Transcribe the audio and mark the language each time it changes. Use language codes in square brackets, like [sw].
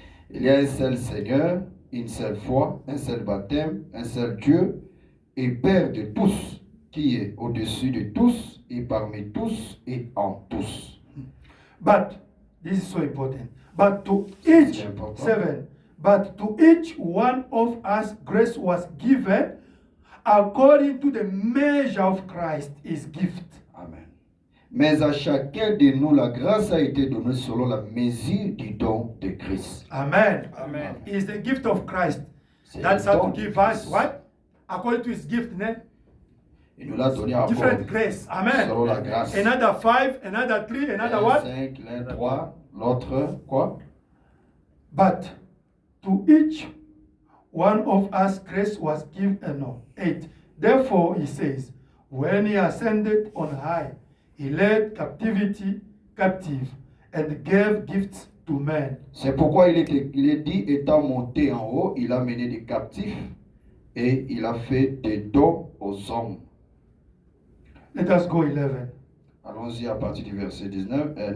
[fr] Il y a un seul Seigneur, une seule foi, un seul baptême, un seul Dieu et Père de tous, qui est au-dessus de tous et parmi tous et en tous. [en] But this is so important. But to each [fr] C'est important. [en] 7. But to each one of us grace was given according to the measure of Christ, his gift. Amen. [fr] Mais à chacun de nous, la grâce a été donnée selon la mesure du don de Christ. Amen. Amen. [en] It's the gift of Christ. [fr] C'est [en] That's [fr] le [en] how [fr] don [en] to [fr] de [en] give us [fr] Christ. [en] what? According to his gift, ne? [fr] Il nous l'a donné encore [en] Different grace. Amen. [fr] selon la grâce. [en] Another 5, another 3, another what? [fr] 5, l'un 3, l'autre quoi? [en] But to each one of us grace was given. No. 8. Therefore, he says, when he ascended on high, he led captivity captive and gave gifts to men. [fr] C'est pourquoi il est dit, étant monté en haut, il a mené des captifs et il a fait des dons aux hommes. [en] Let us go 11. [fr] Allons-y à partir du verset 9.